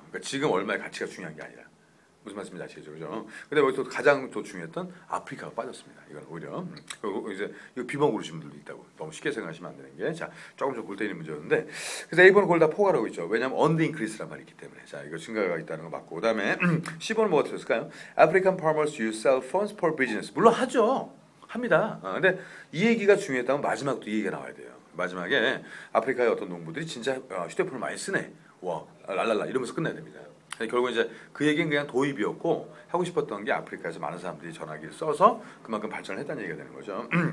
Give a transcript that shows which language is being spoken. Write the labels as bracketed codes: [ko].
[ko] 그러니까 지금 얼마의 가치가 중요한 게 아니라. 무슨 말씀인지 아시겠죠, 그죠? 근데 여기서 가장 또 중요했던 아프리카가 빠졌습니다. 이건 오히려 그리고 이제 이거 B번 고르신 분들도 있다고 너무 쉽게 생각하시면 안 되는 게, 자 조금 좀 골 때리는 문제였는데, 그래서 A번은 그걸 다 포괄하고 있죠. 왜냐하면 on the increase 란 말이 있기 때문에. 자, 이거 증가가 있다는 거 맞고, 그다음에 C번은 뭐가 틀렸을까요? [en] African farmers use cell phones for business. [ko] 물론 하죠, 합니다. 근데 이 얘기가 중요했다면 마지막도 이 얘기가 나와야 돼요. 마지막에 아프리카의 어떤 농부들이 진짜 휴대폰을 많이 쓰네. 와, 랄랄라 이러면서 끝내야 됩니다. 결국 이제 그 얘기는 그냥 도입이었고 하고 싶었던 게 아프리카에서 많은 사람들이 전화기를 써서 그만큼 발전을 했다는 얘기가 되는 거죠.